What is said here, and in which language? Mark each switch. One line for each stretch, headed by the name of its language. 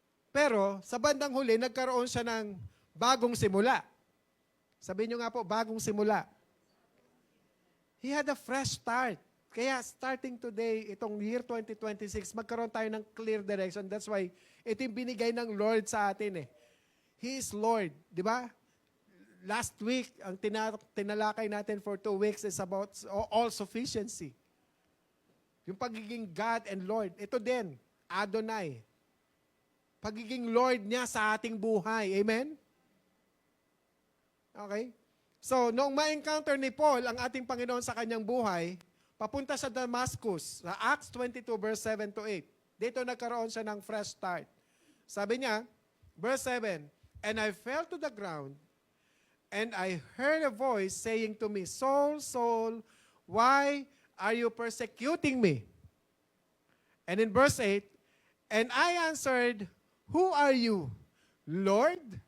Filipino: Pero sa bandang huli, nagkaroon siya ng bagong simula. Sabihin nyo nga po, bagong simula.
English: He had a fresh start.
Filipino: Kaya starting today, itong year 2026, magkaroon tayo ng clear direction. That's why ito yung binigay ng Lord sa atin eh.
English: He is Lord. Di ba? Last week,
Filipino: ang tinalakay natin
English: for 2 weeks is about all sufficiency.
Filipino: Yung pagiging God and Lord. Ito din, Adonai. Pagiging Lord niya sa ating buhay. Amen? Okay? So, noong ma-encounter ni Paul ang ating Panginoon sa kanyang buhay, papunta sa Damascus, sa Acts 22 verse 7 to 8. Dito nagkaroon siya ng fresh start. Sabi niya,
English: verse 7, "And I fell to the ground, and I heard a voice saying to me, Saul, Saul, why are you persecuting me?" And in verse 8, "And I answered, Who are you, Lord?"